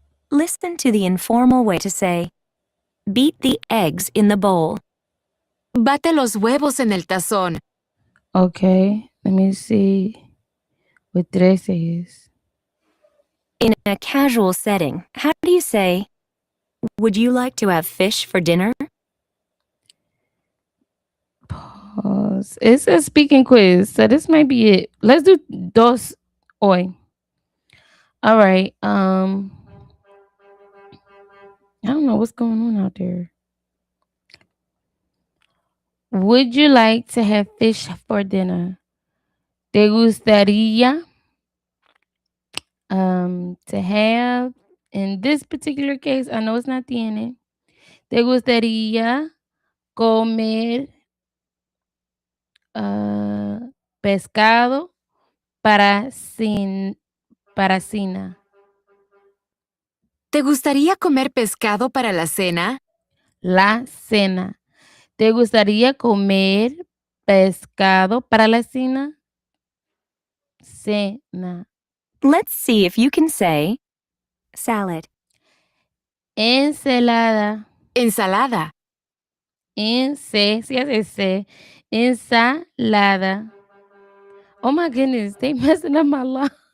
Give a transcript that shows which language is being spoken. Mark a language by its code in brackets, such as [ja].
[en] Listen to the informal way to say, beat the eggs in the bowl. [es] Bate los huevos en el tazón. [en] okay, let me see what 13 is. In a casual setting, how do you say, would you like to have fish for dinner? Pause. It's a speaking quiz, so this might be it. Let's do [es] dos hoy. [en] All right. I don't know what's going on out there. Would you like to have fish for dinner? [es] ¿Te gustaría [en] to have, in this particular case, I know it's not [es] tiene, ¿te gustaría comer pescado para, para cena? ¿Te gustaría comer pescado para la cena? La cena. ¿Te gustaría comer pescado para la cena? Cena. [en] Let's see if you can say salad. [es] Ensalada. Ensalada. Sí hace C. Ensalada. [en] Oh my goodness, they messing up my life.